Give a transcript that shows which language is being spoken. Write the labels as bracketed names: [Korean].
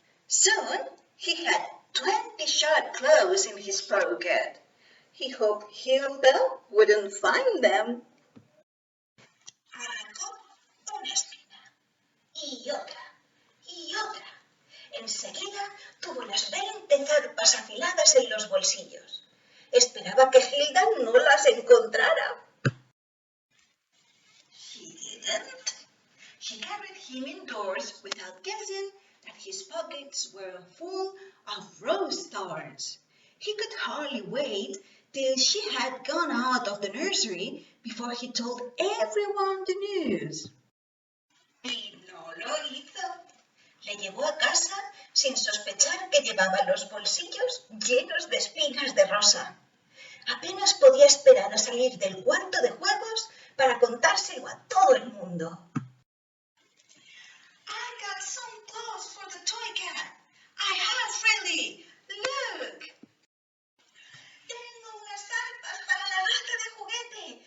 [English] Soon he had 20 sharp claws in his pocket. He hoped Hilda wouldn't find them. [Spanish] Arrancó una espina, y otra, y otra. Enseguida tuvo las 20 zarpas afiladas en los bolsillos. Esperaba que Hilda no las encontrara. [English] She didn't. She carried him indoors without guessing that his pockets were full of rose thorns. He could hardly wait till she had gone out of the nursery before he told everyone the news. [Spanish] Y no lo hizo. Le llevó a casa sin sospechar que llevaba los bolsillos llenos de espinas de rosa. Apenas podía esperar a salir del cuarto de juegos para contárselo a todo el mundo. [English] I got some clothes for the toy cat. I have really. Look. [Spanish] Tengo unas zarpas para la gata de juguete.